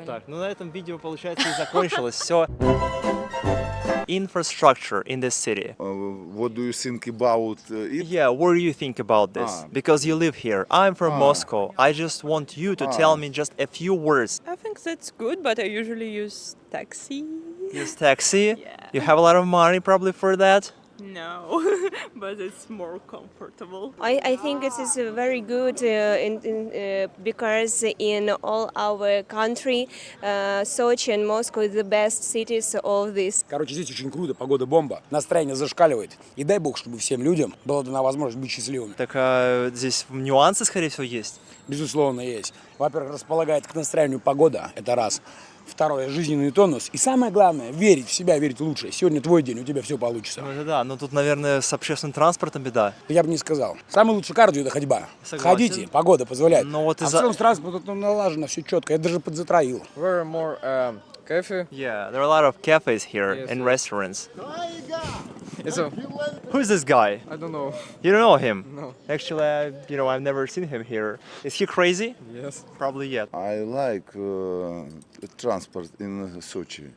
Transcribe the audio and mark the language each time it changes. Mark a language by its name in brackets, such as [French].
[Russian] Вот так. Ну на этом видео, получается, и закончилось. Все. [English] Infrastructure in this city. What do you think about it? Yeah, what do you think about this? Because you live here. I'm from Moscow. I just want you to tell me just a few words. I think that's good, but I usually use taxi. Use taxi? Yeah. You have a lot of money probably for that? No, but it's more comfortable. I think it is very good because in all our country, Sochi and Moscow are the best cities of this. [Russian] Короче, здесь очень круто, погода бомба, настроение зашкаливает. И дай бог, чтобы всем людям была дана возможность быть счастливыми. Так здесь нюансы, скорее всего, есть. Безусловно, есть. Во-первых, располагает к настроению погода, это раз. Второе, жизненный тонус. И самое главное, верить в себя, верить в лучшее. Сегодня твой день, у тебя все получится. Ну это да, но тут, наверное, с общественным транспортом беда. Я бы не сказал. Самый лучший кардио – это ходьба. Согласен. Ходите, погода позволяет. Но вот а в целом с транспортом налажено, все четко. Я даже подзатроил. [English] Very more cafe. Yeah, there are a lot of cafes here Yes, and yes. restaurants. It's a, Who's this guy? I don't know. You don't know him? No. Actually, I've never seen him here. Is he crazy? Yes. Probably yet. I like transport in Sochi.